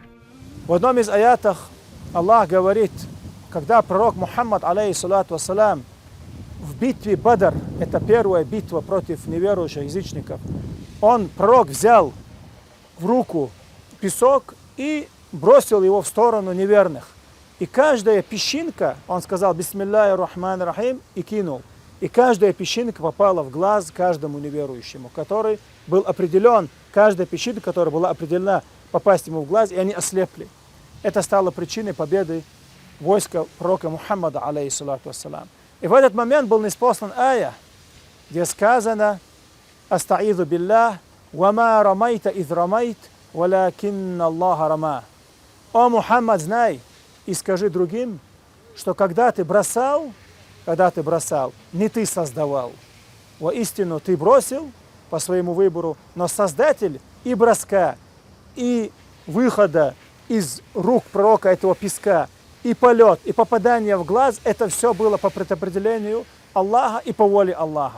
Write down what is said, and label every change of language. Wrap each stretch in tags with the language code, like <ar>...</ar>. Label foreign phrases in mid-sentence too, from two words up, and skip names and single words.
<ru>В одном из аятах Аллах говорит, когда пророк Мухаммад,</ru> <ar>عليه الصلاة والسلام,</ar> <ru>в битве Бадр, это первая битва против неверующих язычников, пророк взял в руку песок и бросил его в сторону неверных. И каждая песчинка, он сказал</ru> <ar>«بسم الله الرحمن الرحيم»</ar> <ru>и кинул. И каждая песчинка попала в глаз каждому неверующему, который был определен, каждая песчинка, которая была определена попасть ему в глаз, и они ослепли. Это стало причиной победы войска пророка Мухаммада,</ru> <ar>عليه الصلاة والسلام.</ar> <ru>И в этот момент был ниспослан ая, где сказано</ru> <ar>«أستعيذ بالله، وما رميت إذ رميت، ولكن الله رمى».</ar> <ru>О, Мухаммад, знай и скажи другим, что когда ты бросал, не ты создавал. Воистину ты бросил по своему выбору, но Создатель и броска, и выхода из рук пророка этого песка, и полет, и попадание в глаз, это все было по предопределению Аллаха и по воле Аллаха.</ru>